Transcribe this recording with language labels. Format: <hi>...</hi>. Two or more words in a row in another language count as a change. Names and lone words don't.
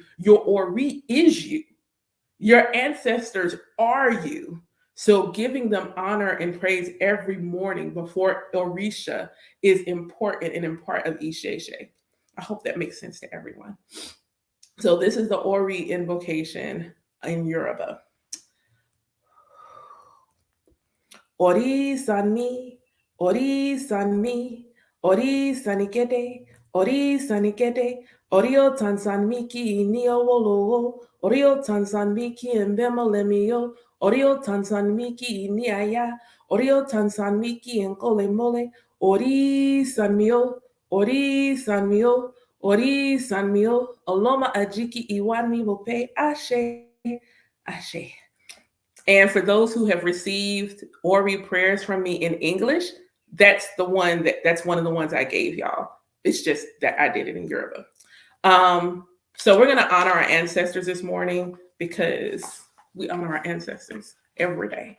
<en>Your Ori is you. Your ancestors are you. So giving them honor and praise every morning before Orisha is important and in part of Isheshe. I hope that makes sense to everyone. So this is the Ori invocation in Yoruba.</en> <yo>Ori sanmi, ori sanmi, ori sanikete, ori sanikete, orio tansanmiki niowolo, orio tansanmiki embemolemio, orio tansanmiki niaya, orio tansanmiki enkole mole, ori sanmio, ori sanmio, ori sanmio, oloma ajiki iwani mope, ashe, ashe.</yo> <en>And for those who have received Ori prayers from me in English, that's one of the ones I gave y'all. It's just that I did it in Yoruba. So we're gonna honor our ancestors this morning because we honor our ancestors every day.</en>